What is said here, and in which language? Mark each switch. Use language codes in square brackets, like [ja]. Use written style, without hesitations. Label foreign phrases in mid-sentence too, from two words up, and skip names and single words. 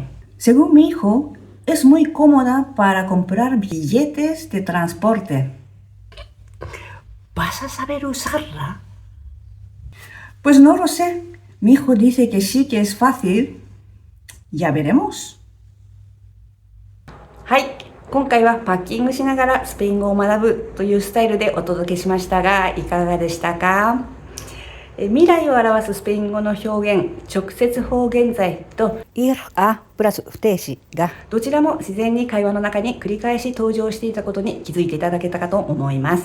[es] Según mi hijo, es muy cómoda para comprar billetes de transporte. ¿Vas a saber usarla? Pues no lo sé. Mi hijo dice que sí, que es fácil. Ya veremos. [ja] はい、今回はパッキングしながらスペイン語を学ぶというスタイルでお届けしましたが、いかがでしたか？未来を表すスペイン語の表現、直接方言在と ir a プラス不定詞がどちらも自然に会話の中に繰り返し登場していたことに気づいていただけたかと思います。